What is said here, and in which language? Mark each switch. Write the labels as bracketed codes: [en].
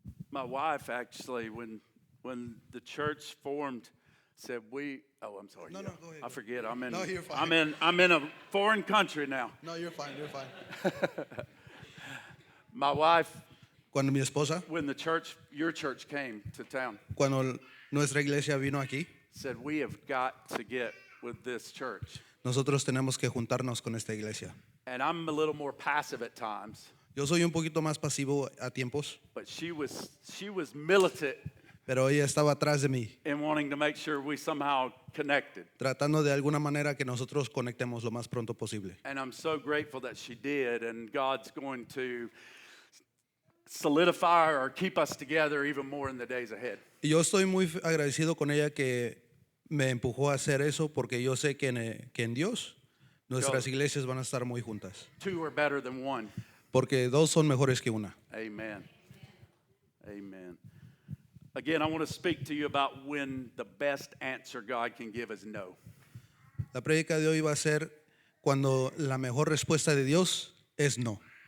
[en] My wife actually, when the church formed, said I'm sorry. No, yeah. no, go ahead, I forget. I'm in. No, you're fine. I'm in a foreign country now. No, you're fine, you're fine. My wife, [es] Cuando mi esposa, [en] when your church came to town, [es] cuando nuestra iglesia vino aquí, [en] said we have got to get with this church. [es] nosotros tenemos que juntarnos con esta iglesia. [en] And I'm a little more passive at times, [es] Yo soy un poquito más pasivo a tiempos, [en] but she was militant [es] pero ella estaba atrás de mí, [en] in wanting to make sure we somehow connected. [es] tratando de alguna manera que nosotros conectemos lo más pronto posible. [en] And I'm so grateful that she did, and God's going to solidify or keep us together even more in the days ahead. [es] Y yo estoy muy agradecido con ella que me empujó a hacer eso porque yo sé que en Dios nuestras iglesias van a estar muy juntas. [en] Two are better than one. [es] Porque dos son mejores que una. [en] Amen. Amen. Again, I want to speak to you about when the best answer God can give is no. [es] La prédica de hoy va a ser cuando la mejor respuesta de Dios es no.